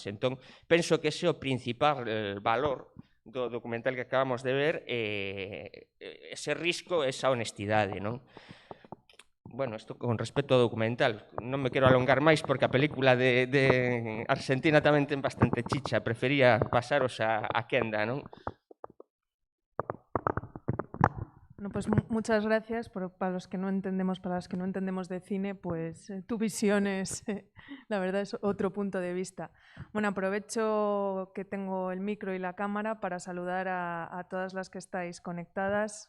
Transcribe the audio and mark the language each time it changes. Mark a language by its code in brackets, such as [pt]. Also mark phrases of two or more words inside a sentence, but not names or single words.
[gl] Entón, penso que ese é o principal valor do documental que acabamos de ver, ese risco, esa honestidade, non? Bueno, isto con respecto ao documental, non me quero alongar máis porque a película de Argentina tamén ten bastante chicha, prefería pasaros a quenda, non? [es] Bueno, pues muchas gracias. Para las que no entendemos de cine, pues tu visión es, la verdad, es otro punto de vista. Bueno, aprovecho que tengo el micro y la cámara para saludar a todas las que estáis conectadas.